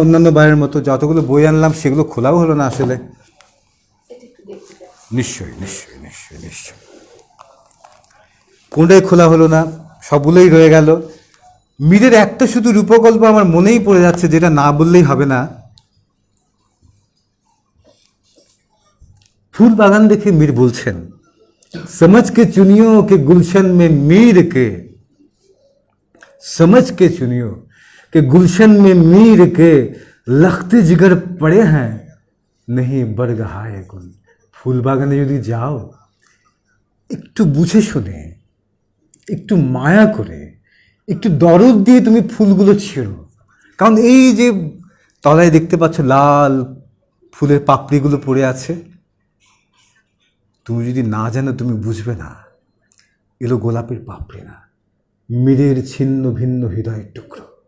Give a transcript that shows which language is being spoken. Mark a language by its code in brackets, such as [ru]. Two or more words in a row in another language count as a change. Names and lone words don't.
[bn] অন্যান্য বারের মতো যতগুলো বই আনলাম সেগুলো খোলাও হলো না আসলে। নিশ্চয়ই নিশ্চয়ই নিশ্চয়ই নিশ্চয়ই কোনটাই খোলা হলো না, সবগুলোই রয়ে গেল। মীরের একটা শুধু রূপকল্প আমার মনেই পড়ে যাচ্ছে, যেটা না বললেই হবে না। ফুল বাগান দেখে মীর বলছেন, [ur] سمجھ کے چنیو کہ گلشن میں میر کے، سمجھ کے چنیو کہ گلشن میں میر کے لخت جگر پڑے ہیں نہیں برگ ہائے گل. [bn] ফুল বাগানে যদি যাও একটু বুঝে শুনে, একটু মায়া করে, একটু দরদ দিয়ে তুমি ফুলগুলো ছেড়ো। কারণ এই যে তলায় দেখতে পাচ্ছ লাল ফুলের পাপড়িগুলো পড়ে আছে, তুমি যদি না জানো তুমি বুঝবে না এলো গোলাপের পাপড়ি না, মীরের ছিন্ন ভিন্ন হৃদয়ের টুকরো।